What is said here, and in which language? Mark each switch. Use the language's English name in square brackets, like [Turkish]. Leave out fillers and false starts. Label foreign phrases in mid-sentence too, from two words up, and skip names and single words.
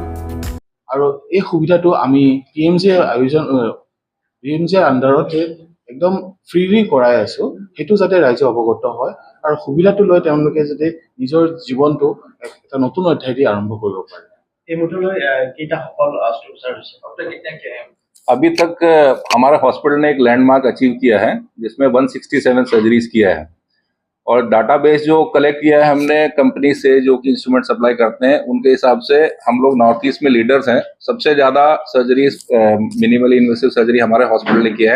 [Assamese] আৰু এই সুবিধাটো আমি PMJৰ আণ্ডাৰত একদম ফ্ৰীলি কৰাই আছো, সেইটো যাতে ৰাইজে অৱগত হয় আৰু সুবিধাটো লৈ তেওঁলোকে যাতে নিজৰ জীৱনটো এটা নতুন অধ্যায় দি আৰম্ভ কৰিব পাৰে। এই মুহূৰ্তলৈ কেইটা সফল অস্ত্ৰোপচাৰ হৈছে? [Hindi] अभी तक हमारे हॉस्पिटल ने एक लैंडमार्क अचीव किया है जिसमें 167 सर्जरीज किया है और डाटाबेस जो कलेक्ट किया है हमने कंपनी से जो कि [English] instrument supply [Hindi] करते हैं उनके हिसाब से हम लोग नॉर्थ ईस्ट में लीडर्स हैं। सबसे ज़्यादा सर्जरीज [English] minimally invasive surgery [Hindi] हमारे हॉस्पिटल ने किया है।